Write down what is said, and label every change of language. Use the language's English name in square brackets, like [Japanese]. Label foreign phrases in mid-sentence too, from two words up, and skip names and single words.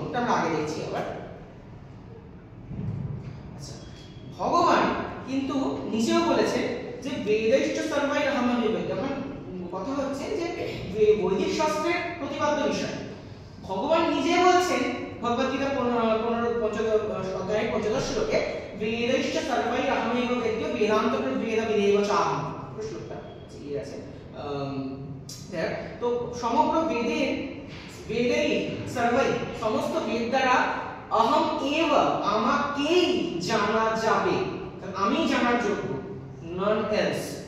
[Bangla] এটা আমরা আগে দেখছি আবার। আচ্ছা, ভগবান কিন্তু নিজেও বলেছে যে [Sanskrit] বেदैश्च सर्वैः अहमहमेव। [Bangla] যখন কথা হচ্ছে যে বৈদিক শাস্ত্রের প্রতিপাদ্য বিষয়, ভগবান নিজে বলছেন ভগবদ্গীতা 15 শ্লোকে, [Sanskrit] বেदैश्च सर्वैः अहमेव वेद्यो वेदान्त प्रभेद विदेव चाहम्। [Bangla] শ্লোকটা ঠিক আছে। তো সমগ্র বেদের সর্বৈ সমস্ত বেদ দ্বারা [Sanskrit] অহম এব [Bangla] আমাকেই জানা যাবে, আমি জানার যোগ্য, [English] none else.